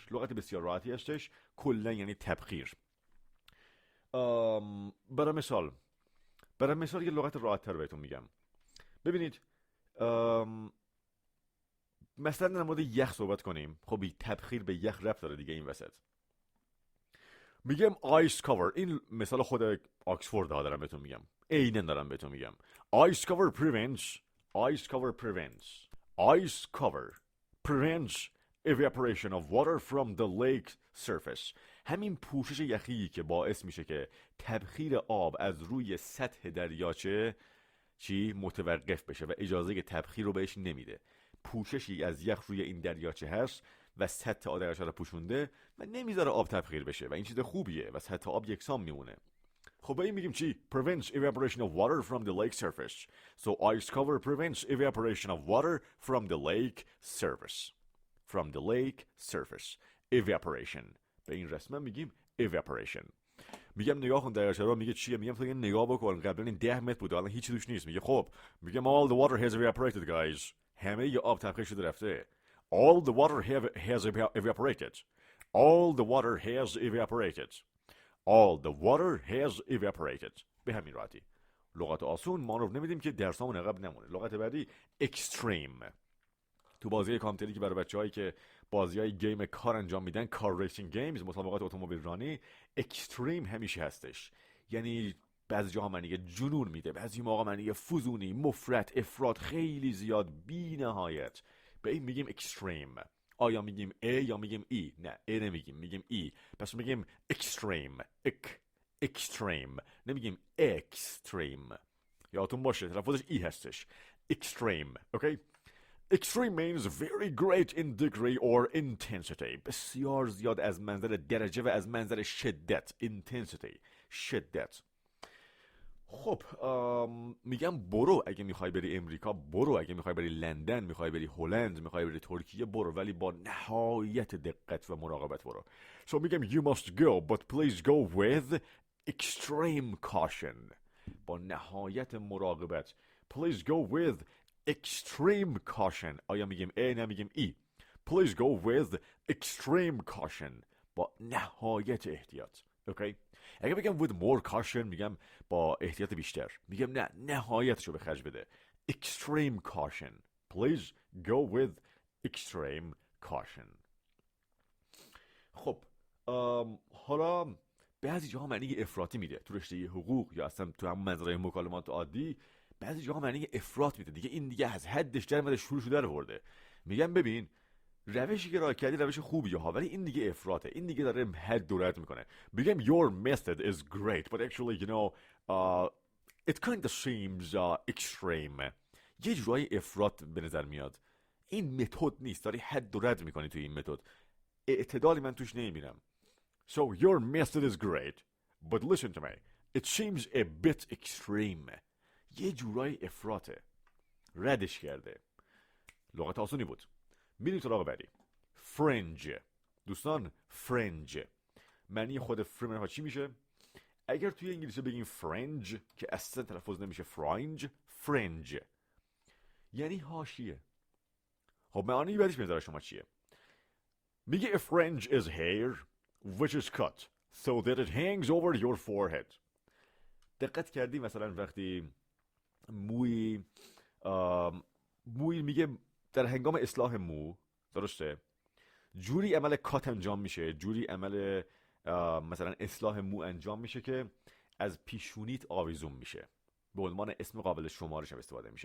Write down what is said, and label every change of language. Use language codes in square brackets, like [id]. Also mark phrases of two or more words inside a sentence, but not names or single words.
[fa] لغت بسیار راحتی هستش، کلا یعنی تبخیر. برای مثال یه لغت راحت تر بهتون میگم. ببینید مثلا در مورد یخ صحبت کنیم. خب تبخیر به یخ ربط داره دیگه این وسط. [en] میگم ice cover. [fa] این مثال خود آکسفورد دارم بهتون میگم، عیناً دارم بهتون میگم. [en] ice cover prevents evaporation of water from the lake surface. [fa] همین پوشش یخی که باعث میشه که تبخیر آب از روی سطح دریاچه متوقف بشه و اجازه تبخیر رو بهش نمیده. پوششی از یخ روی این دریاچه هست و سطح دریاچه رو پوشونده و نمیذاره آب تبخیر بشه و این چیز خوبیه و سطح آب یکسان میمونه. خب به این میگیم [en] prevents evaporation of water from the lake surface. So ice cover prevents evaporation of water from the lake surface. From the lake surface. Evaporation. [fa] به این رسما میگیم evaporation. میگم نگاه کن دریاچه رو. میگه چیه؟ میگم تو یه نگاه بکن، قبلا این 10 متر بود الان هیچی توش نیست. میگه خب میگم [en] all the water has evaporated guys. [fa] همه ی آب تبخیر شده رفته. [en] All the water has evaporated. All the water has evaporated. All the water has evaporated. [fa] به همین راحتی. لغت آسون ما رو نمیدیم که درسامون عقب نمونه. لغت بعدی extreme. تو بازی کامپیوتری که برای بچه‌هایی که بازی‌های گیم کار انجام میدن، کار [en] racing games, [fa] مسابقات اتومبیل رانی، اکستریم همیشه هستش. یعنی بعضی جاها معنی جنون میده، بعضی موقع معنی فزونی، مفرط، افراط خیلی زیاد، بی نهایت. به این میگیم اکستریم. آیا میگیم ا یا میگیم ای؟ نه، ا نمیگیم، میگیم ای. پس میگیم اکستریم. اکستریم. نمیگیم اکستریم. یادتون باشه تلفظش ای هستش. اکستریم. اوکی؟ [en] Extreme means very great in degree or intensity. [fa] بسیار زیاد از منظر درجه و از منظر شدت. Intensity. شدت. خب میگم برو اگه میخوای بری امریکا، برو اگه میخوای بری لندن، میخوای بری هلند، میخوای بری ترکیه، برو، ولی با نهایت دقت و مراقبت برو. [en] So میگم you must go but please go with extreme caution. [fa] با نهایت مراقبت. [en] Please go with extreme caution. [fa] آیا میگیم ا؟ نمیگیم ای. [en] Please go with extreme caution. [fa] با نهایت احتیاط. اوکی؟ اگه بگم [en] with more caution [fa] میگم با احتیاط بیشتر. میگم نه، نهایتشو به خرج بده. [en] extreme caution. Please go with extreme caution. [fa] خب حالا بعضی جاها معنی افراطی میده تو رشته حقوق یا اصلا تو همون منظره مکالمات عادی. بعضی جاها معنی افراط میده، دیگه این دیگه از حدش در اومده، شروع در آورده. میگم ببین روشی که راه کردی روش خوبیه ها، ولی این دیگه افراطه، این دیگه داره حد و رد میکنه. [en] میگم your method is great but actually you know it kind of seems extreme. [fa] یه جورایی افراط به نظر میاد. این متد نیست، داری حد و رد میکنی توی این متد. اعتدالی من توش نمیبینم. [en] So your method is great but listen to me it seems a bit extreme. [fa] یه جورایی افراطه، ردش کرده. لغت آسونی بود. میریم سراغ بعدی. fringe. دوستان fringe معنی خود fringe چی میشه؟ اگر توی انگلیسی بگیم fringe که اصلا تلفظ نمیشه fringe یعنی حاشیه. خب معنی بعدش به نظر شما چیه؟ [en] میگه a fringe is hair which is cut so that it hangs over your forehead. [fa] دقت کردی مثلا وقتی موی میگه در هنگام اصلاح مو، درسته، جوری عمل کات انجام میشه، جوری عمل مثلا اصلاح مو انجام میشه که از پیشونیت آویزون میشه، به عنوان اسم قابل شمارش هم استفاده میشه.